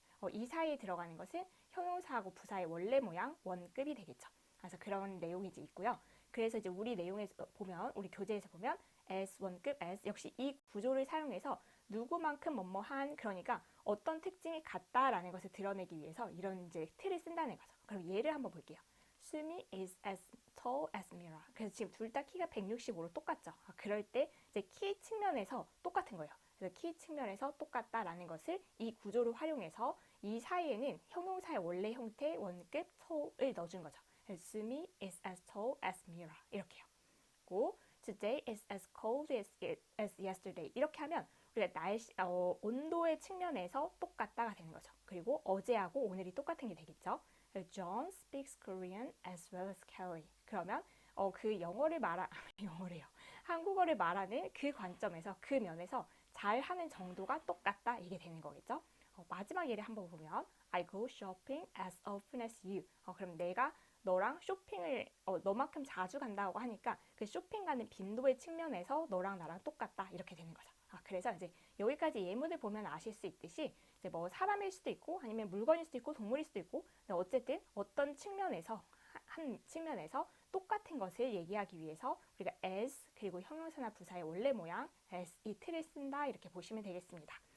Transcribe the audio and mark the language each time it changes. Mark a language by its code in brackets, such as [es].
[ko] 이 사이에 들어가는 것은 형용사하고 부사의 원래 모양 원급이 되겠죠. 그래서 그런 내용이 이제 있고요. 그래서 이제 우리 내용에서 보면 우리 교재에서 보면 as 원급 as 역시 이 구조를 사용해서 누구만큼 뭐뭐한 그러니까 어떤 특징이 같다라는 것을 드러내기 위해서 이런 이제 틀을 쓴다는 거죠. 그럼 예를 한번 볼게요. [en] 수미 is as tall as Mira. [ko] 그래서 지금 둘 다 키가 165로 똑같죠. 그럴 때 이제 키 측면에서 똑같은 거예요. 그래서 키 측면에서 똑같다라는 것을 이 구조를 활용해서 이 사이에는 형용사의 원래 형태 원급 tall을 넣어준 거죠. [en] 수미 is as tall as Mira [ko] 이렇게요. 고 [en] today is as cold as yesterday [ko] 이렇게 하면 우리가 온도의 측면에서 똑같다가 되는 거죠. 그리고 어제하고 오늘이 똑같은 게 되겠죠. [en] John speaks Korean as well as Kelly. [ko] 그러면 그 영어래요. 한국어를 말하는 그 관점에서 그 면에서 잘하는 정도가 똑같다 이게 되는 거겠죠. 마지막 예를 한번 보면 [en] I go shopping as often as you. [ko] 그럼 내가 너랑 쇼핑을 너만큼 자주 간다고 하니까 그 쇼핑 가는 빈도의 측면에서 너랑 나랑 똑같다 이렇게 되는 거죠. 그래서 이제 여기까지 예문을 보면 아실 수 있듯이 이제 뭐 사람일 수도 있고 아니면 물건일 수도 있고 동물일 수도 있고 어쨌든 어떤 측면에서 한 측면에서 똑같은 것을 얘기하기 위해서 우리가 as 그리고 형용사나 부사의 원래 모양 as 이 틀을 쓴다 이렇게 보시면 되겠습니다.